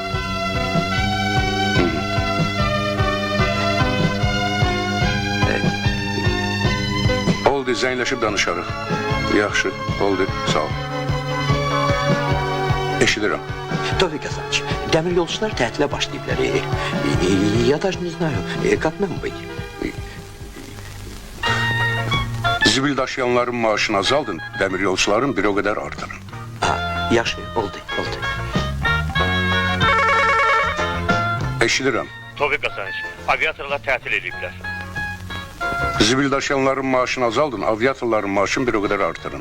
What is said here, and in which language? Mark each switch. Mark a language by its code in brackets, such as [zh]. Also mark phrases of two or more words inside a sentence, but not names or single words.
[az] Oldu, zəngləşib danışarıq. Yaxşı, oldu, sağ ol. Eşidirəm. Tofiq Hasanıç, dəmir yolçular tətilə başlayıblar. [ru] Я даже не знаю, как нам быть? [az] Zibil daşıyanların maaşını azaldın, dəmir yolçuların bir o qədər artırın. Yaxşı, oldu. Eşidirəm. Tofiq Hasanıç, aviatorlar tətil ediblər. Zibil daşıyanların maaşını azaldın, aviatorların maaşını bir o qədər artırın.